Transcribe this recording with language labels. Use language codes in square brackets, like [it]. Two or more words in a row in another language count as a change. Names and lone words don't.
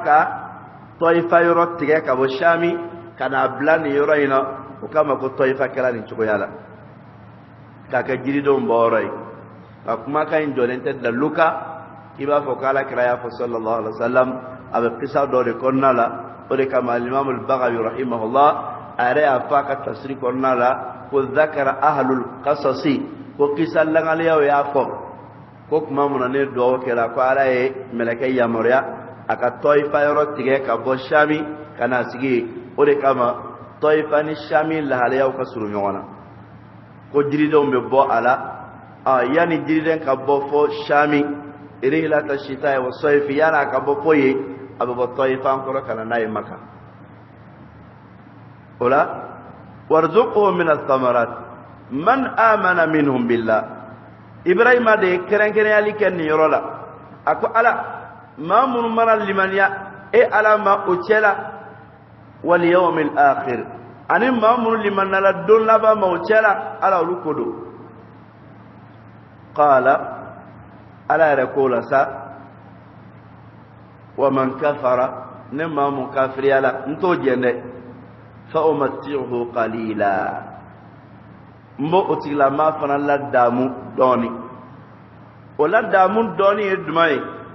[bm] ka Tɔyifa yɔrɔ tigɛ ka bɔ Sami ka n'a bila nin yɔrɔ in na o kama ko Tɔyifa kɛra nin cogoya la k'a kɛ jiridenw bɔyɔrɔ ye ka kumakan in jɔlen tɛ dalilu kan i b'a fɔ ko Alakira y'a fɔ [ar] صلى الله عليه وسلم [bm] a bɛ kisa dɔ de kɔnɔna la o de kama Al-Imamul Bagawi rahimahullah a yɛrɛ y'a fɔ a ka tafsiri kɔnɔna la ko [ar] ذكر أهل القصص [bm] ko kisa langaliyaw y'a fɔ ko kuma mun na ne duwawu kɛra ko Ala ye mɛlɛkɛ yamaruya a ka Tɔyifa yɔrɔ tigɛ ka bɔ Sami ka n'a sigi o de kama Tɔyifa ni Sami lahalayaw ka surun ɲɔgɔn na ko jiridenw bɛ bɔ a la yanni jiriden ka bɔ fɔ Sami [ar] رحلة الشتاء والصيف [bm] yanni a ka bɔ fɔ yen a bɛ bɔ Tɔyifa an kɔrɔ ka na n'a ye Maka o la [ar] وارزقهم من الثمرات من آمن منهم بالله [bm] Ibrahima de kɛrɛnkɛrɛnyali kɛ nin yɔrɔ la a ko Ala maa minnu mana limaniya Ala ma o cɛ la [ar] واليوم الآخر [bm] ani maa minnu limaniyala don laban ma o cɛ la Ala olu ko don qala Ala yɛrɛ ko la sa [ar] ومن كفر [bm] ne maa mun kafiriya la n t'o jɛn dɛ [ar] فأمتعه قليلا [bm] mbo o tigilama fana la damu dɔɔni o la damu dɔɔni ye jumɛn ye